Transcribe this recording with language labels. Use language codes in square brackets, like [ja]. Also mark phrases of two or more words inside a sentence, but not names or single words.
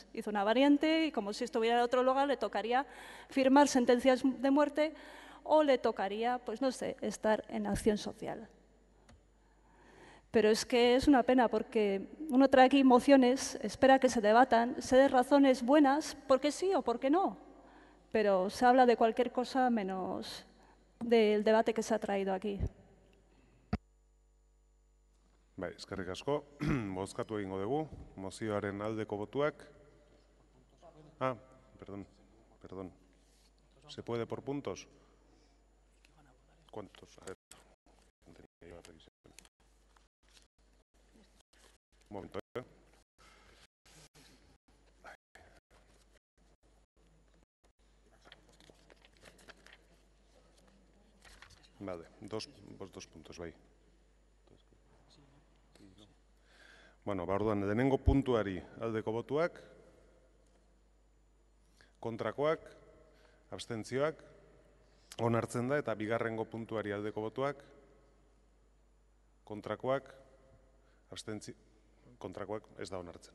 [es] Hizo una variante y como si estuviera en otro lugar le tocaría firmar sentencias de muerte o le tocaría, pues no sé, estar en acción social. Pero es que es una pena porque uno trae aquí mociones, espera que se debatan, se den razones buenas, porque sí o porque no, pero se habla de cualquier cosa menos del debate que se ha traído aquí. [eu] Bai, eskerrik asko. Bozkatu egingo dugu. Mozioaren aldeko botuak. [es] Ah, perdón. ¿Se puede por puntos? ¿Cuántos? A ver. Un momento, ¿eh? Vale, dos puntos, [eu] bai. Bueno, orduan, lehenengo puntuari aldeko botuak, kontrakoak, abstentzioak, onartzen da, eta bigarrengo puntuari aldeko botuak, kontrakoak, kontrakoak ez da onartzen.